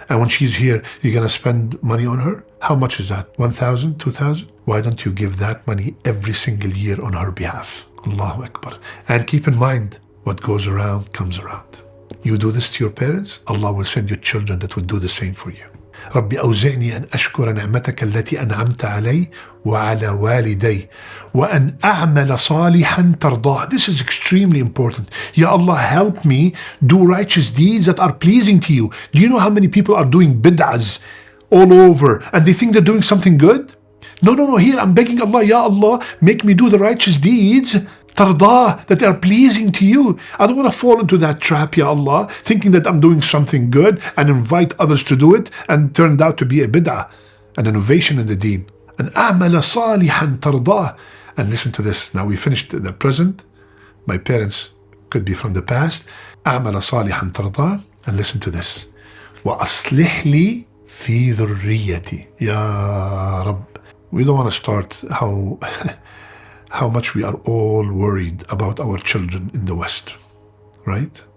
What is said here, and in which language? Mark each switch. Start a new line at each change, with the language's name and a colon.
English: And when she's here, you're going to spend money on her? How much is that? 1,000, 2,000? Why don't you give that money every single year on her behalf? Allahu Akbar. And keep in mind, what goes around comes around. You do this to your parents, Allah will send you children that will do the same for you.
Arabic: رب أوزعني أن أشكر نعمتك التي أنعمت علي وعلى والدي وأن أعمل صالحا ترضاه.
English: This is extremely important. Ya Allah, help me do righteous deeds that are pleasing to you. Do you know how many people are doing bid'ahs all over and they think they're doing something good? No. Here I'm begging Allah, Ya Allah, make me do the righteous deeds tardah, that are pleasing to you. I don't want to fall into that trap, Ya Allah, thinking that I'm doing something good and invite others to do it and turned out to be a bid'ah, an innovation in the deen.
Arabic: And أعمل صالحا ترضاه.
English: And listen to this. Now we finished the present. My parents could be from the past.
Arabic: أعمل صالحا ترضاه.
English: And listen to this.
Arabic: وأصلح لي في ذريتي. Ya Rabb.
English: We don't want to start how much we are all worried about our children in the West, right?